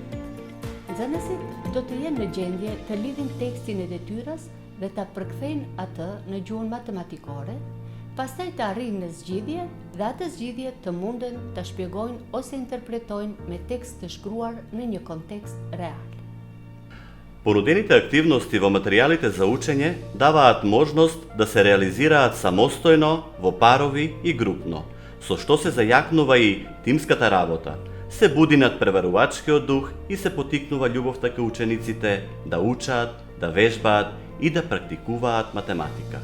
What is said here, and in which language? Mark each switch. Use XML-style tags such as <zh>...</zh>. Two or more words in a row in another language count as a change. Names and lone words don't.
<sq>Nxënësit do të jenë në gjendje të lidhin tekstin e detyrës dhe ta përkthejnë atë në gjuhën matematikore, pastaj të arrijnë në zgjidhje dhe atë zgjidhje të munden ta shpjegojnë ose interpretojnë me tekst të shkruar në një kontekst real.</sq> <mk>Понудените активности во материјалите за учење даваат можност да се реализираат самостојно, во парови и групно, со што се зајакнува и тимската работа, се буди надпреварувачкиот дух и се потикнува љубовта кај учениците да учат, да вежбаат и да практикуваат математика.</mk>